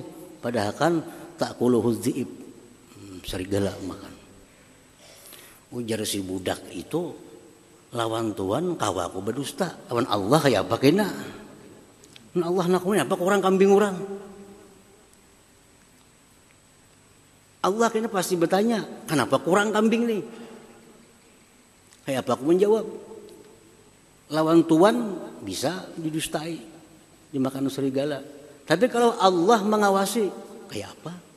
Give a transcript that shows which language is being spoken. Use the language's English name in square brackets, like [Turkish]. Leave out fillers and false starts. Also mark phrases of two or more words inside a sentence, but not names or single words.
[Arabic] Pada hakan tak kuluhu dzi'ib. [Banjar] Serigala makan. Ujar si budak itu, lawan Tuhan kawaku berdusta, lawan Allah kayak apa kena? Allah nakunya apa kurang kambing orang? Allah kena pasti bertanya, kenapa kurang kambing nih? Kayak apa aku menjawab? Lawan Tuhan bisa didustai, dimakan serigala. Tapi kalau Allah mengawasi, kayak apa?